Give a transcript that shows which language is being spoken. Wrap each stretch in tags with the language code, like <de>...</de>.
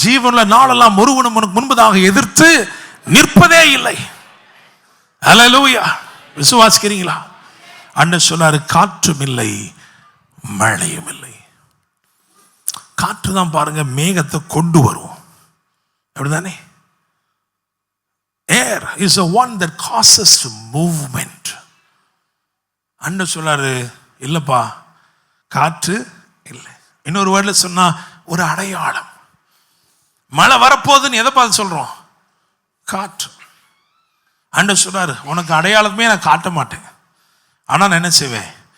<ta>ஜீவனுள்ள நாளெல்லாம் ஒருவனும் உனக்கு முன்பதாக எதிர்த்து நிற்பதே இல்லை. அல்லேலூயா. விசுவாசிக்கிறீங்களா? ஆண்டவர் சொன்னாரு, காற்றும் இல்லை மழையும் இல்லை. காற்று தான் பாருங்க மேகத்தை கொண்டு வரும், அப்படிதானே?</ta> <en>Air is the one that causes movement.</en> <ta>ஆண்டவர் சொன்னாரு, இல்லப்பா காற்று இல்லை. இன்னொரு வேர்ட்ல சொன்னா ஒரு அடையாளம். மழை வரப்போகுதுன்னு எதை பார்த்து சொல்றோம்? காற்று. ஆண்டவர் சொல்றாரு, உனக்கு அடையாளமே நான் காட்ட மாட்டேன், ஆனா நான் என்ன செய்வேன்?</ta>